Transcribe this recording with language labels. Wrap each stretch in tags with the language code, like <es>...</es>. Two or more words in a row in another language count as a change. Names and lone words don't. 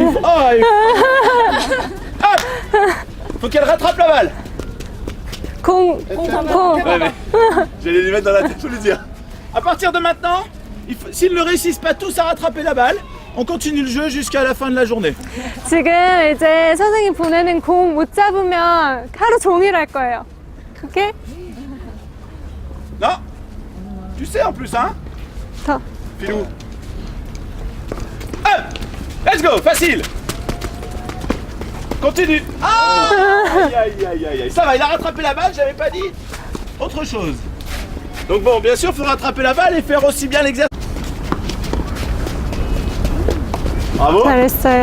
<fr>Hop, faut qu'elle rattrape la balle.</fr> <ko>공.</ko> <fr>Ouais, mais j'allais lui mettre dans la tête, je le dire. À partir de maintenant, s'ils ne réussissent pas tous à rattraper la balle, on continue le jeu jusqu'à la fin de la journée.</fr> <ko>지금 이제 선생님 보내는 공 못 잡으면 하루 종일 할 거예요.</ko> <en>오케이?</en> <fr>Non? Tu sais en plus, hein?</fr> <ko>더.</ko> <fr>Filou. Hop!</fr> <en>Let's go,</en> <fr>facile! Continue! Ah! Aïe, aïe, aïe, aïe, aïe. Ça va, il a rattrapé la balle, j'avais pas dit autre chose. Donc bon, bien sûr, il faut rattraper la balle et faire aussi bien l'exercice. Bravo!</fr> <ko>잘했어요.</ko>